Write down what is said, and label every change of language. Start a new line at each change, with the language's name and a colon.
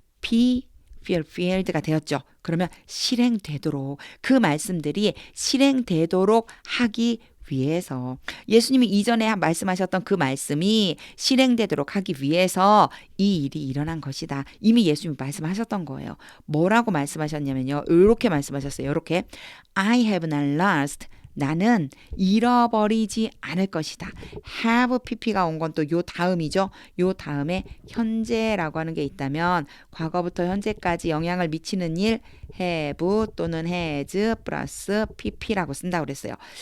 Korean: be fulfilled가 되었죠. 그러면 실행되도록 그 말씀들이 실행되도록 하기 위해서 예수님이 이전에 말씀하셨던 그 말씀이 실행되도록 하기 위해서 이 일이 일어난 것이다. 이미 예수님이 말씀하셨던 거예요. 뭐라고 말씀하셨냐면요. 이렇게 말씀하셨어요. 이렇게
English: I have not lost.
Korean: 나는 잃어버리지 않을 것이다. have pp가 온 건 또 요 다음이죠. 요 다음에 현재라고 하는 게 있다면 과거부터 현재까지 영향을 미치는 일 have 또는 has 플러스 pp라고 쓴다고 그랬어요.